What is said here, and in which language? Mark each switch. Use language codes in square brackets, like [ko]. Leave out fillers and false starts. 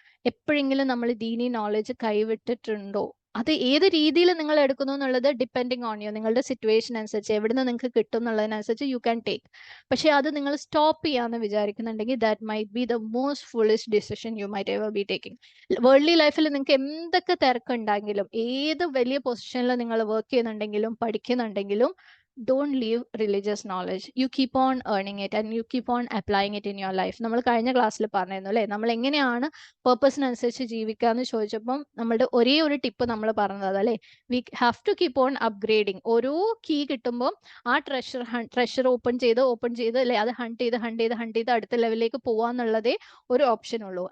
[ml] എപ്പോഴെങ്കിലും നമ്മൾ ദീനി നോളജ് കൈവിട്ടിട്ടുണ്ടോ? അത് ഏത് രീതിയിൽ നിങ്ങൾ എടുക്കുന്നു എന്നുള്ളത് [en] depending on you, [ml] നിങ്ങളുടെ സിറ്റുവേഷൻ അനുസരിച്ച് എവിടുന്ന് നിങ്ങൾക്ക് കിട്ടും എന്നുള്ളതിനനുസരിച്ച് [en] You can take. [ml] പക്ഷെ അത് നിങ്ങൾ സ്റ്റോപ്പ് ചെയ്യാന്ന് വിചാരിക്കുന്നുണ്ടെങ്കിൽ [en] That might be the most foolish decision you might ever be taking. [ml] Worldly ലൈഫിൽ നിങ്ങൾക്ക് എന്തൊക്കെ തിരക്കുണ്ടെങ്കിലും, ഏത് വലിയ പൊസിഷനിൽ നിങ്ങൾ വർക്ക് ചെയ്യുന്നുണ്ടെങ്കിലും പഠിക്കുന്നുണ്ടെങ്കിലും, [en] don't leave religious knowledge. You keep on earning it and you keep on applying it in your life. [ml] നമ്മൾ കഴിഞ്ഞ ക്ലാസ്സിൽ പറഞ്ഞിരുന്നു അല്ലേ, നമ്മൾ എങ്ങനെയാണ് പേർപ്പസിനനുസരിച്ച് ജീവിക്കാന്ന് ചോദിച്ചപ്പം നമ്മളുടെ ഒരേ ഒരു ടിപ്പ് നമ്മൾ പറഞ്ഞത് അല്ലേ, [en] We have to keep on upgrading. [ml] ഓരോ കീ കിട്ടുമ്പോൾ ആ ട്രഷർ ഓപ്പൺ ചെയ്ത് അല്ലേ, അത് ഹണ്ട് ചെയ്ത് അടുത്ത ലെവലിലേക്ക് പോവാന്നുള്ളതേ ഒരു ഓപ്ഷൻ ഉള്ളൂ.